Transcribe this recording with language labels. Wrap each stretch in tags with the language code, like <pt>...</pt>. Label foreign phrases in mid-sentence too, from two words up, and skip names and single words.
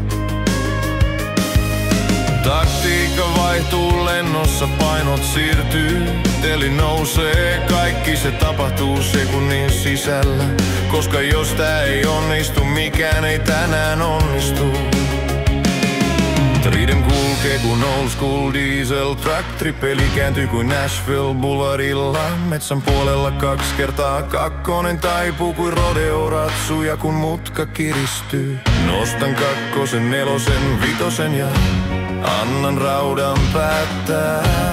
<fi>Taktiikka vaihtuu lennossa, painot siirtyy. Teli nousee, kaikki se tapahtuu sekunnin sisällä. Koska jos tää ei onnistu, mikään ei tänään onnistu. Tridem kulkee kun</fi> <en>old school diesel truck,</en> <fi>tripeli kääntyy kuin Nashville Bullarilla. Metsän puolella 2x2 taipuu kuin rodeo ratsu ja kun mutka kiristyy. Nostan 2, 4, 5 ja annan raudan päättää.</fi>